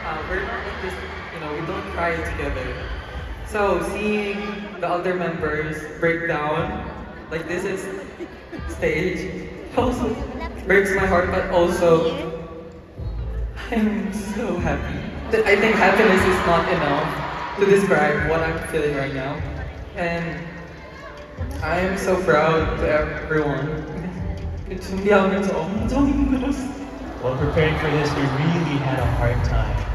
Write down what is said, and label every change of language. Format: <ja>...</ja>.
<en>We're not like this, we don't cry together. So seeing the other members break down, like this is stage, also breaks my heart, but also I'm so happy. I think happiness is not enough to describe what I'm feeling right now. And I am so proud to everyone.</en> <ko>준비하면서 엄청 힘들었어.</ko> <en>While preparing for this, we really had a hard time.</en>